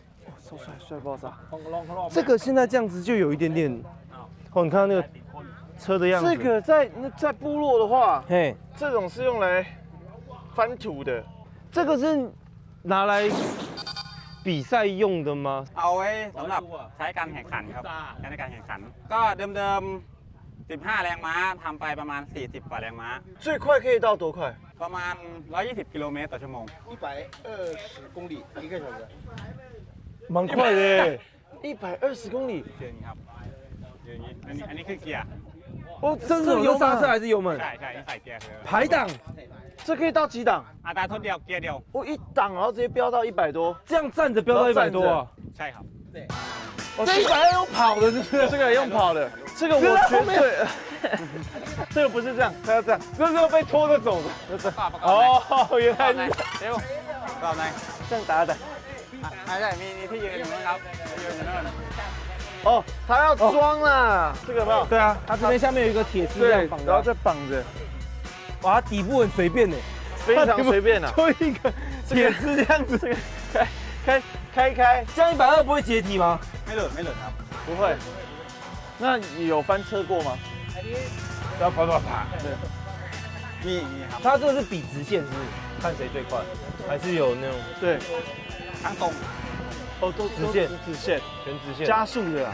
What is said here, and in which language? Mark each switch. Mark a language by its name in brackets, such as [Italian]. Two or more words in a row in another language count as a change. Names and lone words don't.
[Chinese] 超帅爆炸！这个现在这样子就有一点点，哦，你看到那个车的样子。这个在部落的话，嘿，这种是用来翻土的，这个是拿来比赛用的吗？ [Thai] เอาไว้สำหรับใช้การแข่งขันครับใช้ในการแข่งขันก็เดิม15 แรงม้าทำไปประมาณ40 กว่าแรงม้า [Chinese] 最快可以到多快？ [Thai] ประมาณ120 กิโลเมตรต่อชั่วโมง [Chinese] 120 公里1个小时。蛮快的耶 120公里。 [Thai] เชิญครับอย่างนี้อันนี้คือเกียร์ [Chinese] 哦，这是有刹车还是油门？ [Thai] ใช่นี่ใส่เกียร์คือ [Chinese] 排档，这可以到几档？ [Thai] อัตราทดเดียวเกียร์เดียว [Chinese] 我一档，然后直接飙到100多，这样站着飙到100多啊！ [Thai] ใช่ครับ [Chinese] 这120用跑的，是不是？这个用跑的，这个我绝对，这个不是这样，它要这样，这是要被拖着走的。哦，原来是 [Thai] เร็วรอบไหน [Chinese] 这样打。 [Thai] ใช่มีที่ยืนอยู่นะครับยืนอยู่นั่น [Chinese] 哦，它要装啦，这个有没有？对啊，它这边下面有一个铁丝这样绑然后着，再绑着，哇，它底部很随便呢，非常随便啊。就一个铁丝这样子，这个开，这样120不会解体吗？ [Thai] ไม่หลุดครับ [Chinese] 不会。那有翻车过吗？要啪啪啪。对， [Thai] มีครับ [Chinese] 它这个是比直线，是不是？看谁最快，还是有那种对， [Thai] ทั้งตรง [Chinese] 哦，都直线直线，全直线？加速的啦。